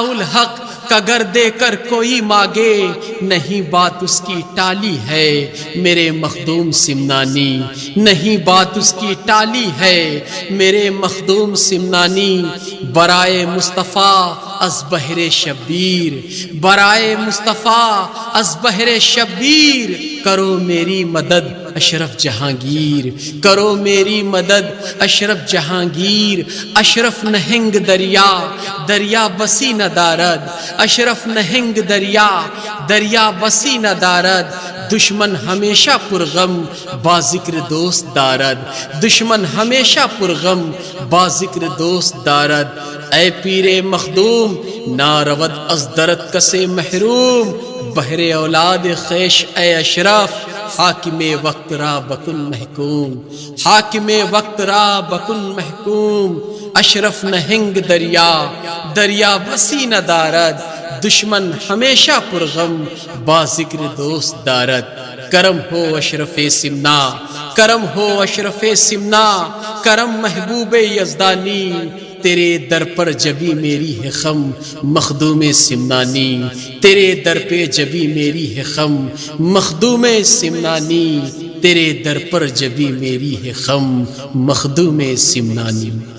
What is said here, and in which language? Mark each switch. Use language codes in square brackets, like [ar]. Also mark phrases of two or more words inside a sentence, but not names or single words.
[ur] الحق کا گر دے کر کوئی مانگے، نہیں بات اس کی ٹالی ہے میرے مخدوم سمنانی، نہیں بات اس کی ٹالی ہے میرے مخدوم سمنانی، [fa] برائے مصطفیٰ از بحر شبیر، برائے مصطفیٰ از بحر شبیر، [ur] کرو میری مدد اشرف جہانگیر، کرو میری مدد اشرف جہانگیر، [fa] اشرف نہنگ دریا دریا بسی نہ دارد، اشرف نہنگ دریا دریا بسی نہ دارد، دشمن ہمیشہ پرغم با ذکر دوست دارد، دشمن ہمیشہ پرغم با ذکر دوست دارد، اے پیر مخدوم نا رود از درد کسے محروم، بہر اولاد خیش اے اشرف، حاکم وقت را بکن محکوم، حاکم وقت را بکن محکوم، اشرف نہنگ دریا دریا بسی نہ دارد، دشمن ہمیشہ پرغم با ذکر دوست دارد، [ur] کرم ہو اشرف سمنا، کرم ہو اشرف سمنا، کرم محبوب یزدانی، تیرے در پر جبی میری ہے خم مخدوم سمنانی، تیرے در پہ جبی میری ہے خم مخدوم سمنانی، تیرے در پر جبی میری ہے خم مخدوم سمنانی۔